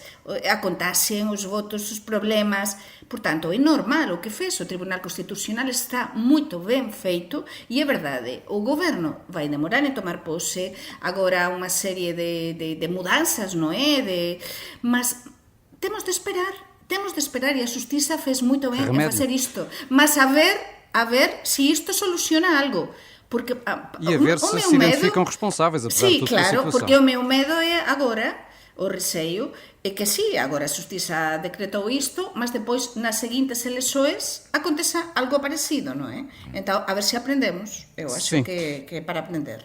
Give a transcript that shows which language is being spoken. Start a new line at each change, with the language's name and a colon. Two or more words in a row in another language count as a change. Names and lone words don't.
Galician: A contaxen, os votos, os problemas. Portanto, é normal o que fez o Tribunal Constitucional, está moito ben feito e é verdade, o Goberno vai demorar en tomar pose, agora unha serie de mudanzas, non é? Mas temos de esperar e a Xustiza fez moito ben en facer isto.
Portuguese: Mas a ver se isto soluciona algo. Porque, e a ver se se identificam responsáveis, apesar de tudo a situação.
Galician: Claro, porque o meu medo é agora, o receio, é que agora a Xustiza decretou isto, mas depois nas seguintes eleições aconteça algo parecido, non é? Então, a ver se aprendemos. Eu acho que é para aprender.